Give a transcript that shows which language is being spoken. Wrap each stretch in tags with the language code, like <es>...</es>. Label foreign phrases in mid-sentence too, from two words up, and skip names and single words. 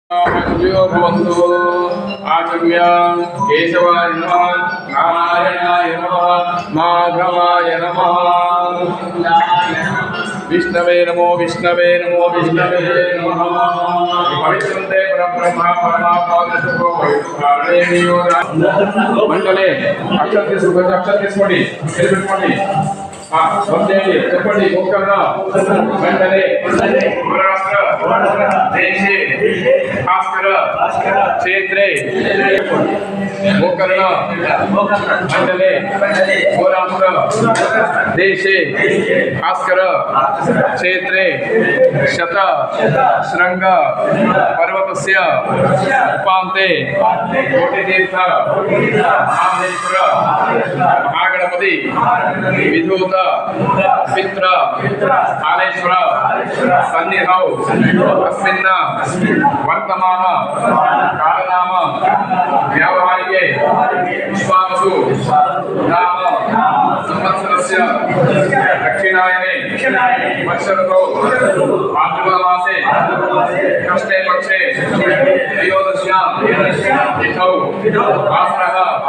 <sa>आचम्य केशवाय नमः, नारायणाय नमः, माधवाय नमः, विष्णवे नमो विष्णवे नमो विष्णवे नमः। पवित्रन्ते परब्रह्म परमात्मा मंडले अक्षर</sa> <te>తీసుకోండి చెప్పండి</te> <sa>గోకర్ణ మండలే మహారాష్ట్ర దేశే భాస్కర క్షేత్రే గోకర్ణ మండలే మహారాష్ట్ర దేశే భాస్కర క్షేత్రే శత శృంగ పర్వతస్య ఉపాంతే కోటితీర్థ మహామహేశ్వర మహాగణపతి विधूत पित्र कालेश्वर सन्निधौ अस्मिन् वर्तमान कालनाम व्यावहारिके विश्वावसु नाम संवत्सरस्य दक्षिणायने वर्षऋतौ भाद्रपदमासे कृष्णे पक्षे त्रयोदश्यां तिथौ वासरः</sa>